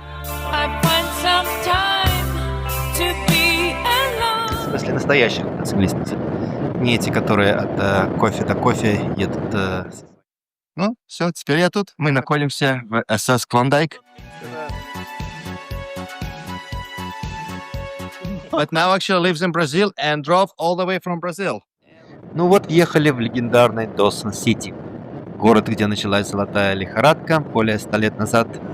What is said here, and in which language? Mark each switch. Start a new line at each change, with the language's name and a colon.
Russian: В смысле настоящих мотоциклистов. Не эти, которые от кофе до кофе едут. Ну, все, теперь я тут. Мы находимся в SS Klondike.
English: But now actually lives in Brazil and drove all the way from Brazil.
Russian: Ну вот, ехали в легендарный Доусон-Сити. Город, где началась золотая лихорадка более 100 лет назад.